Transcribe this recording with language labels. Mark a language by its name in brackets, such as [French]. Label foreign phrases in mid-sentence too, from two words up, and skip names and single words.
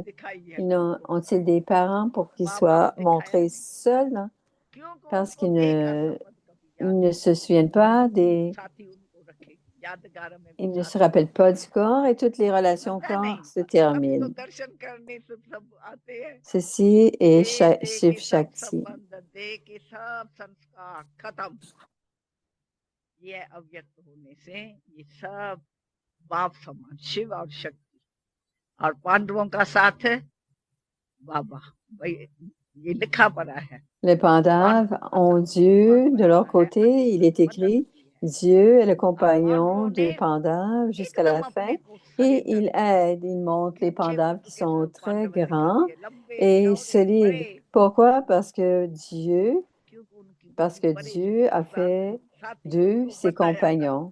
[French] Ont-ils des parents pour qu'ils soient montrés seuls? Hein? Parce qu'ils ne se souviennent pas ils ne se rappellent pas du corps et toutes les relations corps se terminent. Ceci est Shiv Shakti. [Hindi] ये अव्यक्त होने से ये सब बाप समान शिव और शक्ति और पांडवों का साथ है बाबा भाई ये लिखा पड़ा है [French] Les Pandavas ont Dieu de leur côté. Il est écrit, Dieu est le compagnon des Pandavas jusqu'à la fin et il aide, il montre les Pandavas qui sont très grands et solides. Pourquoi? Parce que Dieu a fait d'eux ses compagnons.